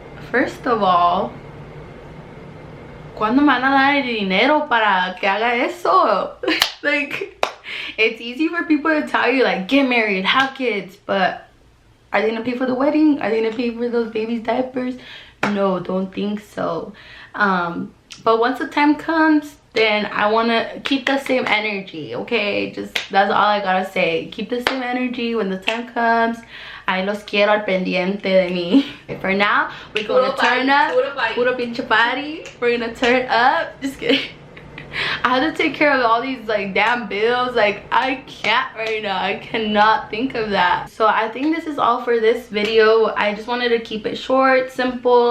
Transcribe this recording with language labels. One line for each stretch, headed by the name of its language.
English: First of all,
Spanish: ¿cuándo me van a dar el dinero para que haga eso?
English: Like, it's easy for people to tell you like, get married, have kids, but are they gonna pay for the wedding? Are they gonna pay for those babies' diapers? No, don't think so. But once the time comes, then I want to keep the same energy, okay? Just, that's all I gotta say. Keep the same energy when the time comes.
Spanish: I los quiero al pendiente de mí.
English: For now, we're gonna turn up.
Spanish: Puro pinche party.
English: We're gonna turn up. Just kidding. I have to take care of all these like damn bills. Like, I can't right now. I cannot think of that. So I think this is all for this video. I just wanted to keep it short, simple.